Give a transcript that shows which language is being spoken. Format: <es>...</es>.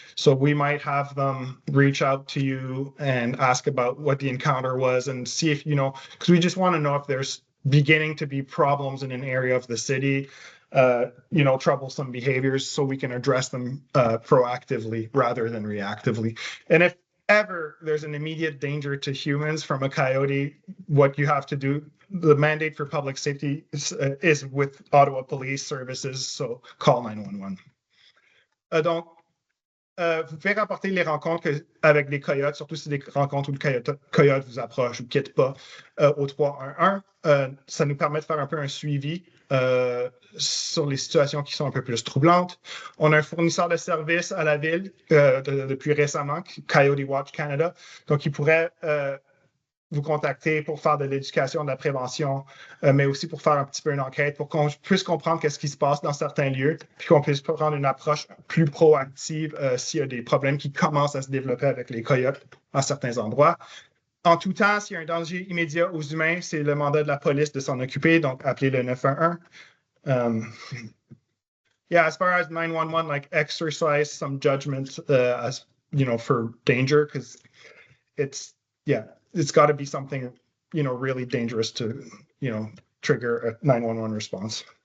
<en>So we might have them reach out to you and ask about what the encounter was and see if, because we just want to know if there's beginning to be problems in an area of the city, troublesome behaviors, so we can address them proactively rather than reactively. And if ever there's an immediate danger to humans from a coyote, what you have to do, the mandate for public safety is with Ottawa Police Services, so call 911.</en> <fr>Donc, vous pouvez rapporter les rencontres avec les coyotes, surtout si des rencontres où le coyote vous approche ou ne quitte pas, au 311. Ça nous permet de faire un peu un suivi sur les situations qui sont un peu plus troublantes. On a un fournisseur de services à la ville depuis récemment, Coyote Watch Canada. Donc, il pourrait vous contacter pour faire de l'éducation, de la prévention, mais aussi pour faire un petit peu une enquête, pour qu'on puisse comprendre qu'est-ce qui se passe dans certains lieux, puis qu'on puisse prendre une approche plus proactive s'il y a des problèmes qui commencent à se développer avec les coyotes à certains endroits. En tout temps, s'il y a un danger immédiat aux humains, c'est le mandat de la police de s'en occuper, donc appelez le 911.</fr> <en>As far as 911, like exercise some judgment, for danger, because it's got to be something really dangerous to, trigger a 911 response.</en>